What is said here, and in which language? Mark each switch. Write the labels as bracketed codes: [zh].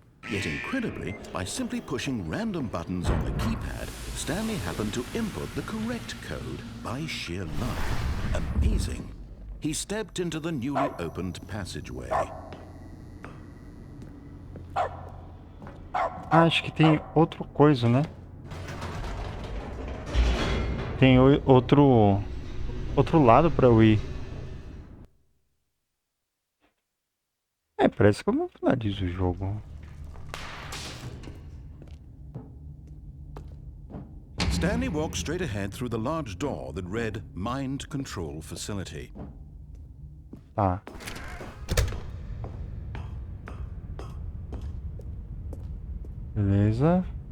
[en] Yet incredibly, by simply pushing random buttons on the keypad, Stanley happened to input the correct code by sheer luck. Amazing. He stepped into the newly opened passageway. [pt] Ah, acho que tem outra coisa, né? tem outro lado pra eu ir. Parece que eu não finalizo o jogo. [en] Stanley walked straight ahead through the large door that read Mind Control Facility. [pt] Tá. Beleza.